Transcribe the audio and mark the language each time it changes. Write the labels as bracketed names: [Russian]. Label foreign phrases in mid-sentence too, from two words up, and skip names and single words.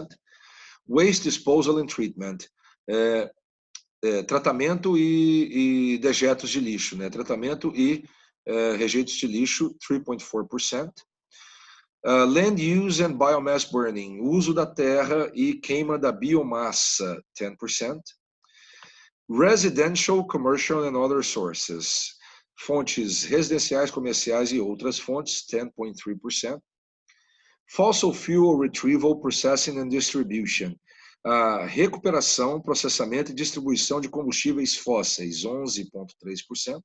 [English] Waste Disposal and Treatment, [Portuguese] tratamento e dejetos de lixo, né? Tratamento e rejeitos de lixo, 3,4%. [English] Land Use and Biomass Burning, [Portuguese] uso da terra e queima da biomassa, 10%. [English] Residential, Commercial and Other Sources, [Portuguese] fontes residenciais, comerciais e outras fontes, 10,3%. [English] Fossil Fuel Retrieval, Processing and Distribution, [Portuguese] a recuperação, processamento e distribuição de combustíveis fósseis, 11,3%.